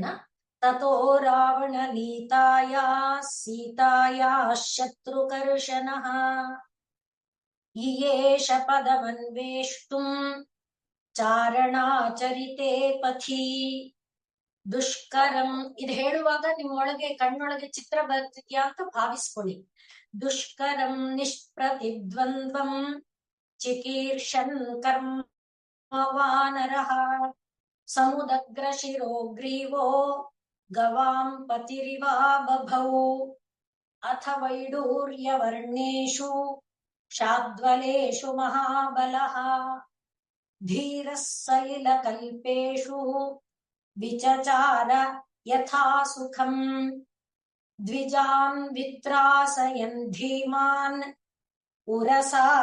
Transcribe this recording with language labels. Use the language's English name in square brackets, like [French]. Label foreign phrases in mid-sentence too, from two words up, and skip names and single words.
[Sanskrit] ತಥೋ ರಾವಣ ನೀತಾಯ ಸೀತಾಯ ಶತ್ರುಕರ್ಷಣಃ ಈಯೇಷ ಪದಮನ್ವೇಷ್ಟುಂ ಚಾರಣಾಚರಿತೆ ಪಥಿ ದುಷ್ಕರಂ. [Kannada] ಇದು ಹೇಳುವಾಗ ನಿಮ್ಮೊಳಗೆ ಕಣ್ಣೊಳಗೆ ಚಿತ್ರ ಬರ್ತಿದ್ಯಾ ಅಂತ ಭಾವಿಸ್ಕೊಳ್ಳಿ. [Sanskrit] ದುಷ್ಕರಂ ನಿಷ್ಪ್ರತಿದ್ವಂದ್ವಂ ಚಿಕೀರ್ಷನ್ ಕರ್ಮ ವಾನರಃ ಸಮುದಗ್ರ ಶಿರೋ ಗ್ರೀವೋ ಗವಾಂ ಪತಿರಿವಾ ಬಭೌ ಅಥ ವೈಡೂರ್ಯವರ್ಣೇಷು ಶಾದ್ವಲೇಷು ಮಹಾಬಲಃ ಧೀರಃ ಸಲಿಲಕಲ್ಪೇಷು ವಿಚಚಾರ ಯಥಾ ಸುಖಂ ದ್ವಿಜಾನ್ ವಿತ್ರಾಸಯನ್ ಧೀಮಾನ್ ಉರಸಾ